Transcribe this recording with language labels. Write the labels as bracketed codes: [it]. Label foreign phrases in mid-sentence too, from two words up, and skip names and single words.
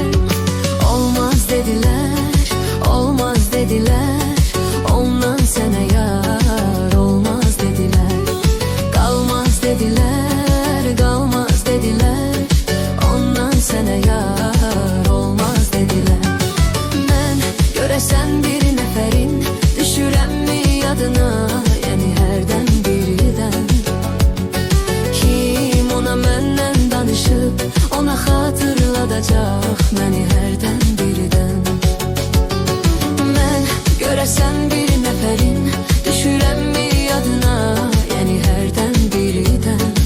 [tr] Olmaz dediler, olmaz dediler, ondan sana yar olmaz dediler. Kalmaz dediler, kalmaz dediler, ondan sana yar. Sen bir neferin, [az] düşürəmmi yadına, yəni hərdən birdən. Kim ona məndən danışıb, ona xatırladacaq məni hərdən birdən. Mən görəsən bir nəfərin, düşürəmmi yadına, yəni hərdən birdən.